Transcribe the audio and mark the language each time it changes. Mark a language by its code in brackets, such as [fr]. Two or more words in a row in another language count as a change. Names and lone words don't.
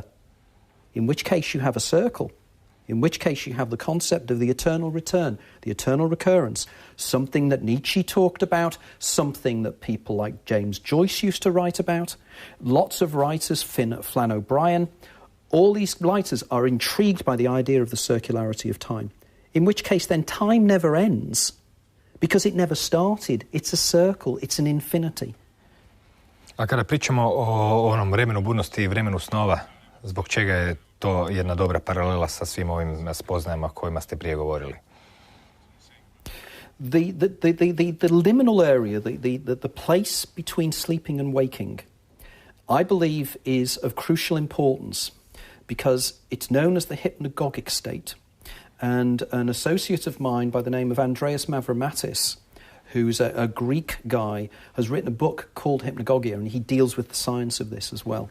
[en] In which case you have a circle. In which case you have the concept of the eternal return, the eternal recurrence, something that Nietzsche talked about, something that people like James Joyce used to write about, lots of writers, Flann O'Brien, all these writers are intrigued by the idea of the circularity of time. In which case then time never ends, because it never started. It's a circle, it's an infinity. [hr] A kada pričamo o onom vremenu budnosti i vremenu snova, zbog čega je to jedna dobra paralela sa svim ovim spoznajama o kojima ste prije govorili? [en] The liminal area, the place between sleeping and waking, I believe is of crucial importance because it's known as the hypnagogic state. And an associate of mine by the name of Andreas Mavromatis, who's a Greek guy, has written a book called Hypnagogia, and he deals with the science of this as well.